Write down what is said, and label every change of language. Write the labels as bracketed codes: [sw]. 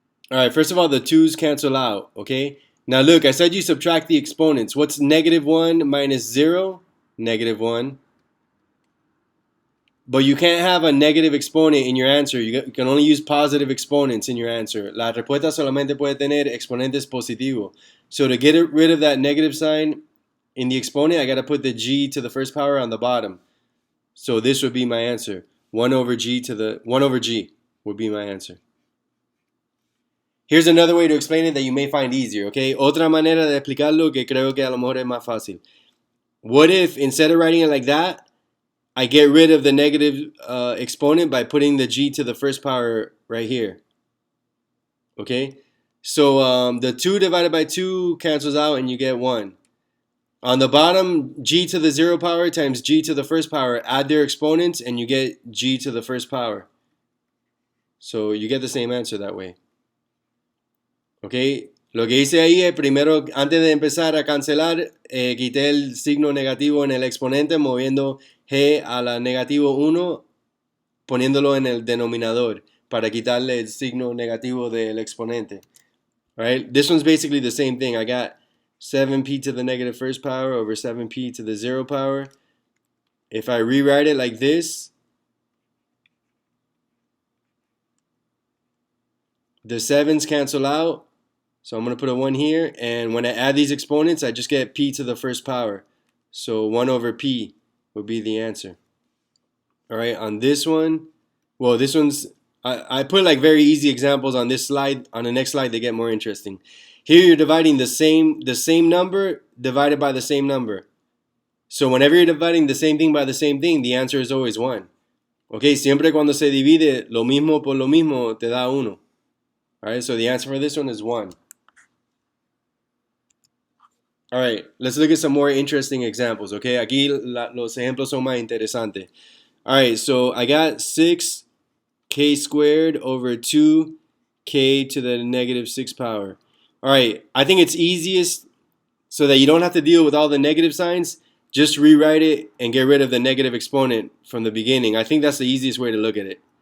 [en] All right, first of all, the 2's cancel out, okay? Now look, I said you subtract the exponents. What's negative 1 minus 0? Negative 1. But you can't have a negative exponent in your answer. You can only use positive exponents in your answer. [es] La respuesta solamente puede tener exponentes positivos. [en] So to get rid of that negative sign in the exponent, I got to put the g to the first power on the bottom. So this would be my answer. 1 over g would be my answer. Here's another way to explain it that you may find easier, okay? [es] Otra manera de explicarlo que creo que a lo mejor es más fácil. [en] What if, instead of writing it like that, I get rid of the negative exponent by putting the g to the first power right here, okay? So the 2 divided by 2 cancels out and you get 1. On the bottom, g to the 0 power times g to the first power, add their exponents and you get g to the first power. So you get the same answer that way. [es] Okay, lo que hice ahí es primero, antes de empezar a cancelar, quité el signo negativo en el exponente moviendo g a la negativo 1, poniéndolo en el denominador para quitarle el signo negativo del exponente. [en] Right? This one's basically the same thing. I got 7p to the negative first power over 7p to the 0 power. If I rewrite it like this, the 7's cancel out. So I'm going to put a 1 here. And when I add these exponents, I just get p to the first power. So 1 over p would be the answer. All right, on this one, well, this one's, I put like very easy examples on this slide. On the next slide, they get more interesting. Here you're dividing the same number divided by the same number. So whenever you're dividing the same thing by the same thing, the answer is always 1. [es] Okay, siempre cuando se divide lo mismo por lo mismo, te da 1. [en] All right, so the answer for this one is 1. All right, let's look at some more interesting examples, okay? [es] Aquí los ejemplos son más interesantes. [en] All right, so I got 6k squared over 2k to the negative 6 power. All right, I think it's easiest so that you don't have to deal with all the negative signs. Just rewrite it and get rid of the negative exponent from the beginning. I think that's the easiest way to look at it.